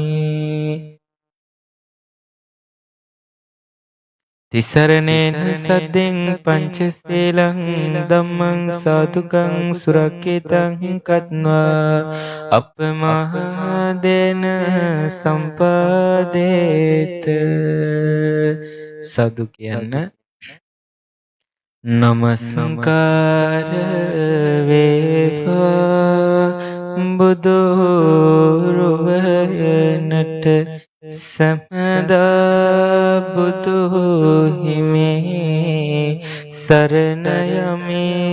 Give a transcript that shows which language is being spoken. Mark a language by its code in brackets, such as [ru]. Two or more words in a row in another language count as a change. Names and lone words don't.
[pi] තිසරණේන සද්දෙන් පංචශීලං ධම්මං සාදුකං සුරක්ෂිතං කତ୍වා අපමාදේන සම්පාදේත. [si] සාදු කියන්න. නමස්කාර වේවා බුදුරුවනට සමදා බුදු හිමේ සරණ යමි.